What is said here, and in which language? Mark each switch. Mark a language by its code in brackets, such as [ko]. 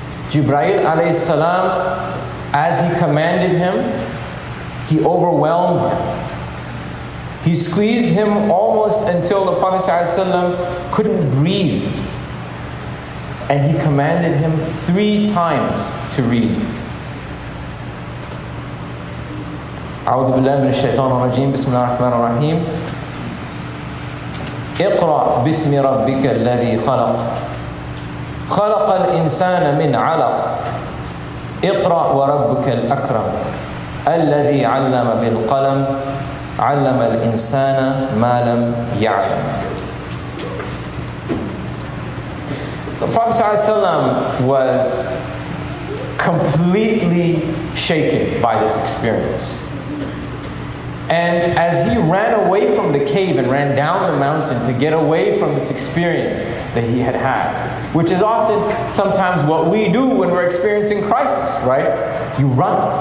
[en] Jibreel alayhi salam, as he commanded him, he overwhelmed him. He squeezed him almost until the Prophet ﷺ couldn't breathe. And he commanded him 3 times to read. [ar] أعوذ بالله من الشيطان الرجيم بسم الله الرحمن الرحيم اقرأ باسم ربك الذي خلق خلق الإنسان من علق اقرأ وربك الأكرم الذي علم بالقلم علم الإنسان ما لم يعلم. [en] The Prophet ﷺ was completely shaken by this experience. And as he ran away from the cave and ran down the mountain to get away from this experience that he had had, which is often sometimes what we do when we're experiencing crisis, right? You run.